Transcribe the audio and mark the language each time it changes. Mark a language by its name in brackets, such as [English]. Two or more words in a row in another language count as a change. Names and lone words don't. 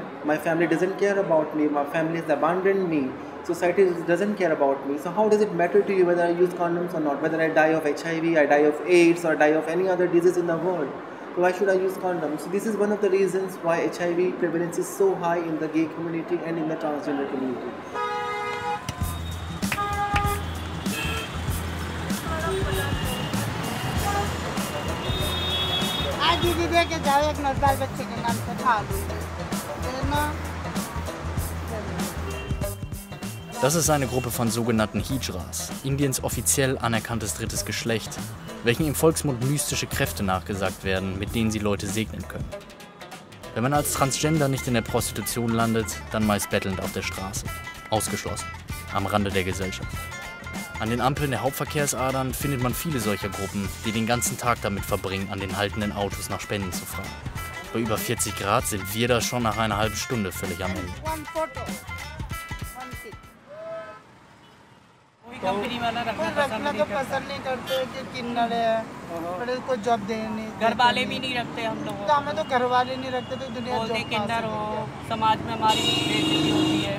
[English] My family doesn't care about me. My family has abandoned me. Society doesn't care about me. So how does it matter to you whether I use condoms or not? Whether I die of HIV, I die of AIDS, or die of any other disease in the world? So why should I use condoms? So this is one of the reasons why HIV prevalence is so high in the gay community and in the transgender community. [Hindi] आज दीदी दे के जाओ एक नॉर्मल बच्चे के नाम से खा लो [German] Das ist eine Gruppe von sogenannten Hijras, Indiens offiziell anerkanntes drittes Geschlecht, welchen im Volksmund mystische Kräfte nachgesagt werden, mit denen sie Leute segnen können. Wenn man als Transgender nicht in der Prostitution landet, dann meist bettelnd auf der Straße. Ausgeschlossen. Am Rande der Gesellschaft. An den Ampeln der Hauptverkehrsadern findet man viele solcher Gruppen, die den ganzen Tag damit verbringen, an den haltenden Autos nach Spenden zu fragen. Bei über 40 Grad sind wir da schon nach einer halben Stunde völlig am Ende. [Hindi] रखना तो पसंद नहीं करते कि किन्नर है बड़े को जॉब देने घर वाले भी नहीं रखते हम लोग तो हमें तो घर वाले नहीं रखते तो दुनिया बोलते किन्नर हो समाज में हमारी बेइज्जती होती है